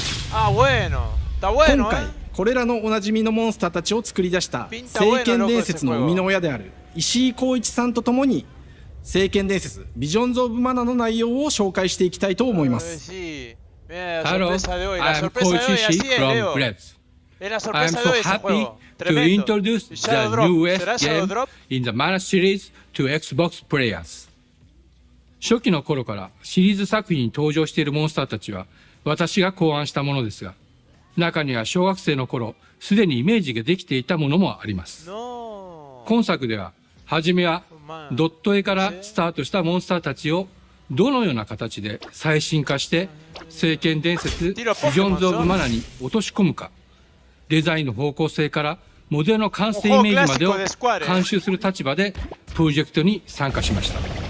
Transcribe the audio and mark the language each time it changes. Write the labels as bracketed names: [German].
[Japanese] 今回これらのおなじみのモンスターたちを作り出した聖剣伝説の生みの親である石井浩一さんとともに聖剣伝説ビジョンズ・オブ・マナの内容を紹介していきたいと思います。 [English] Hello, I'm Koichi from Bleds. I'm so happy to introduce the newest game in the Mana series to Xbox players. [Japanese] 初期の頃からシリーズ作品に登場しているモンスターたちは私が考案したものですが、中には小学生の頃すでにイメージができていたものもあります。今作では初めはドット絵からスタートしたモンスターたちをどのような形で最新化して聖剣伝説ビジョンズ・オブ・マナに落とし込むか、デザインの方向性からモデルの完成イメージまでを監修する立場でプロジェクトに参加しました。